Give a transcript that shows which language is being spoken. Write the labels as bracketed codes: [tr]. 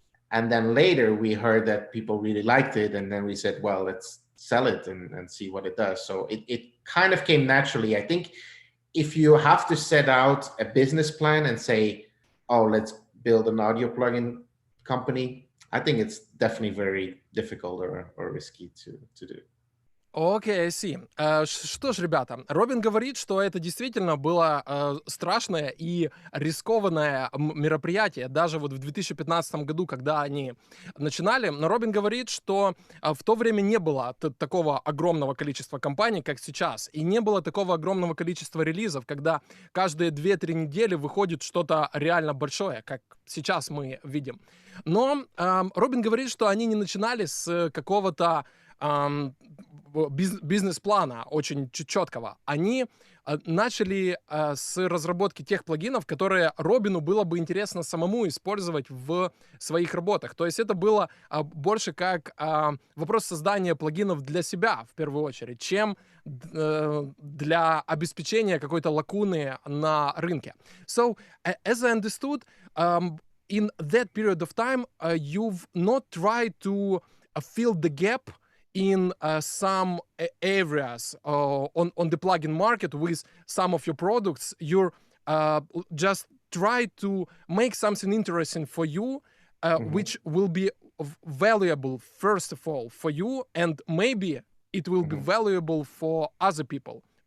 [en] And then later we heard that people really liked it, and then we said, well, let's sell it and see what it does. So it kind of came naturally. I think if you have to set out a business plan and say, oh, let's build an audio plugin company, I think it's definitely very difficult or risky to do. Окей, I see. [ru] Что ж, ребята, Робин говорит, что это действительно было страшное и рискованное мероприятие, даже вот в 2015 году, когда они начинали. Но Робин говорит, что в то время не было такого огромного количества компаний, как сейчас, и не было такого огромного количества релизов, когда каждые 2-3 недели выходит что-то реально большое, как сейчас мы видим. Но Робин говорит, что они не начинали с какого-то бизнес-плана очень четкого. Они начали с разработки тех плагинов, которые Робину было бы интересно самому использовать в своих работах. То есть это было больше как вопрос создания плагинов для себя, в первую очередь, чем для обеспечения какой-то лакуны на рынке. [en] So, as I understood, in that period of time, you've not tried to fill the gap in some areas on the plugin market with some of your products. You're just try to make something interesting for you, which will be valuable, first of all, for you, and maybe it will be valuable for other people.